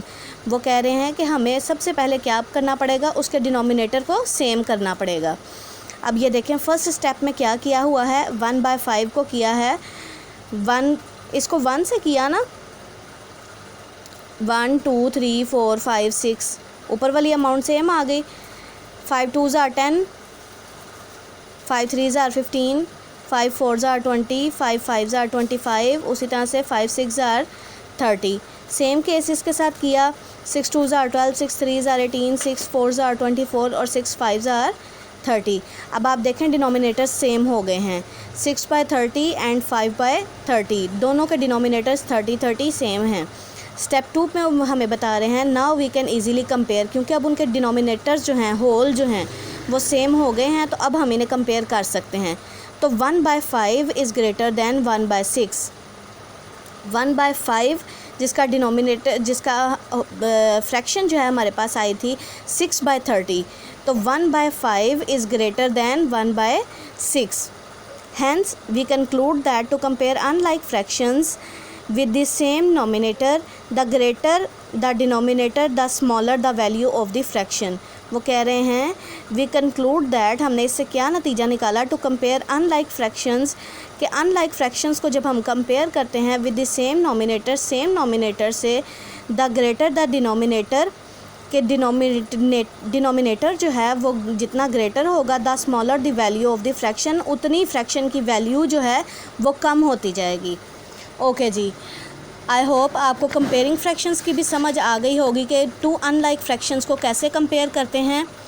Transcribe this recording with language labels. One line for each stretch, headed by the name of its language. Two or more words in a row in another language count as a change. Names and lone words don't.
Hindi: वो कह रहे हैं कि हमें सबसे पहले क्या करना पड़ेगा, उसके डिनोमिनेटर को सेम करना पड़ेगा। अब ये देखें फर्स्ट स्टेप में क्या किया हुआ है, 1/5 को किया है 1, इसको 1 से किया ना, 1 2 3 4 5 6, ऊपर वाली अमाउंट सेम आ गई।
English: 5 2s are 10, 5 3s are 15, 5 4s are 20, 5 5s are 25,
Hindi: उसी तरह से
English: 5 6s are 30।
Hindi: सेम केसेस के साथ किया,
English: 6 2s are 12, 6 3s are 18, 6 4s are 24
Hindi: और
English: 6 5s are 30।
Hindi: अब आप देखें डिनोमिनेटर सेम हो गए हैं, 6/30 एंड 5/30, दोनों के डिनोमिनेटर्स 30 सेम हैं। स्टेप 2 में हमें बता रहे हैं
English: now we can easily compare,
Hindi: क्योंकि अब उनके डिनोमिनेटर्स जो हैं, होल जो हैं वो सेम हो गए हैं, तो अब हम इन्हें कंपेयर कर सकते हैं। तो 1/5
English: is greater than
Hindi: 1/6। 1/5 जिसका डिनोमिनेटर, जिसका फ्रैक्शन जो है हमारे पास आई थी 6/30, तो 1/5
English: is greater than
Hindi: 1/6।
English: hence we conclude that to compare unlike fractions with the same nominator, the greater the denominator, the smaller the value of the fraction।
Hindi: वो कह रहे हैं
English: we conclude that,
Hindi: हमने इससे क्या नतीजा निकाला,
English: to compare unlike fractions, कि unlike fractions
Hindi: को जब हम compare करते हैं
English: with the same nominator से the greater the denominator,
Hindi: के डिनोमिनेटर जो है वो जितना ग्रेटर होगा
English: the smaller the value of the fraction,
Hindi: उतनी फ्रैक्शन की वैल्यू जो है वो कम होती जाएगी। ओके जी,
English: I hope
Hindi: आपको कंपेयरिंग फ्रैक्शंस की भी समझ आ गई होगी कि 2 अनलाइक फ्रैक्शंस को कैसे कंपेयर करते हैं।